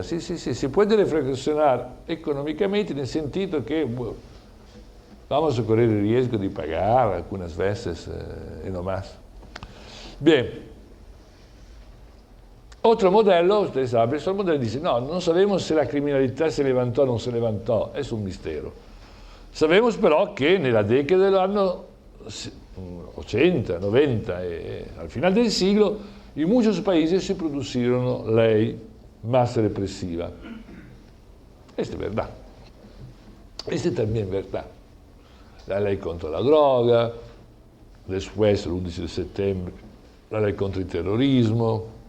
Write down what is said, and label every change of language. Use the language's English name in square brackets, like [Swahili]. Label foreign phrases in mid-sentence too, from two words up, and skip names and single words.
[Spanish] Sí, se puede reflexionar económicamente en el sentido que vamos a correr el riesgo de pagar algunas veces y no más. Bien. Otro modelo, ustedes saben, el modelo dice, no sabemos si la criminalità se levantó o non se levantó, es un mistero. Sabemos [Italian] però che nella [Spanish] década del año 80, 90 e al final del siglo en muchos países se produjeron leyes más represivas. Esto es verdad. Esto también es verdad. La ley contra la droga, después, el 11 de septiembre, la ley contra el terrorismo.